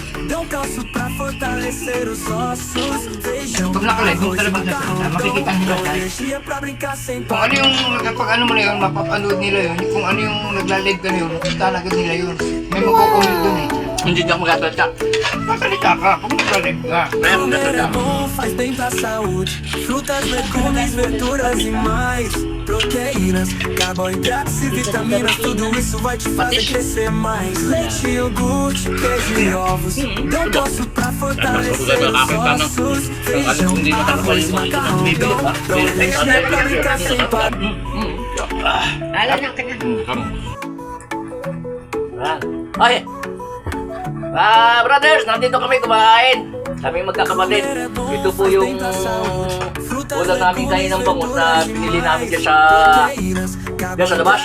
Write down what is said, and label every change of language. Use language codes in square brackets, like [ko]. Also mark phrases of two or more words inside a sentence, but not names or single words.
[tl] Pag nakalive, kung talagang nagsalita, makikita nila live. Kung ano yung, kapag ano mo na yun, mapapanood nila yun. Kung ano yung nagla-live ka na yun, talaga nila yun. May magkukulit dun eh. Hindi ka magkasalita. Masalita ka, kung nagla-live ka. Kaya kung nagsalita ka. [pt] Faz bem pra saúde, frutas, legumes, verduras e mais proteínas, carboidratos e vitaminas, tudo isso vai te fazer crescer mais. Leite, iogurte, queijo e ovos dão gosto pra fortalecer os ossos. Feijão, arroz, macarrão, proteína é pra brincar sem parar. [tl] Okay. Brothers, nandito kami kumain. Kami magkakapatid. Ito po yung ulam namin kain ng bangus na pinili namin dyan sa labas.